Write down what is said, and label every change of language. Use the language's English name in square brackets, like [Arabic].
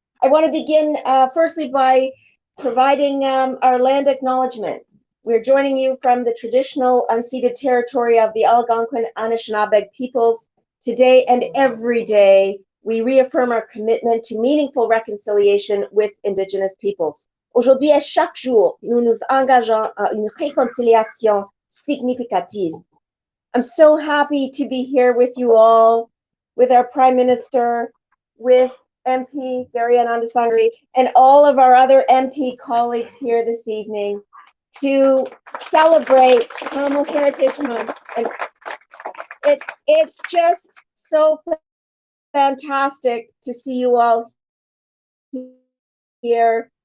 [English] I want to begin firstly by providing our land acknowledgement. We're joining you from the traditional unceded territory of the Algonquin Anishinaabe peoples. Today and every day, we reaffirm our commitment to meaningful reconciliation with Indigenous peoples. [French] Aujourd'hui et chaque jour, nous nous engageons à une réconciliation significative. [English] I'm so happy to be here with you all, with our Prime Minister, with MP Gary Anandasangaree, and all of our other MP colleagues here this evening to celebrate Tamil Heritage Month. And it's just so fantastic to see you all here.